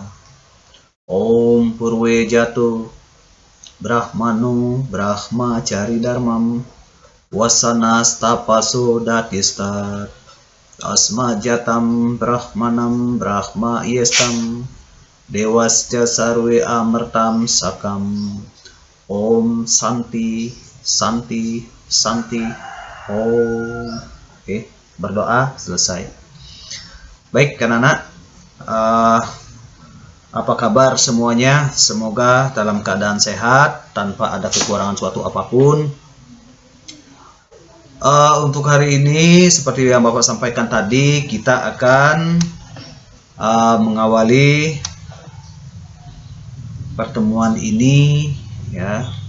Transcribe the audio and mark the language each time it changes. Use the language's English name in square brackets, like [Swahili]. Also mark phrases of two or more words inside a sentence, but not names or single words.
[Sanskrit] Om Purwe Jatuh Brahmanu Brahmacari Dharmam Wasanas Tapaso Datistat Asma Jatam Brahmanam Brahma Yestam Dewasya Sarwe Amertam Sakam. Om Santi Santi Santi Om. [Indonesian] Oke, berdoa selesai. Baik anak-anak, apa kabar semuanya? Semoga dalam keadaan sehat tanpa ada kekurangan suatu apapun. Untuk hari ini seperti yang Bapak sampaikan tadi, kita akan mengawali pertemuan ini ya.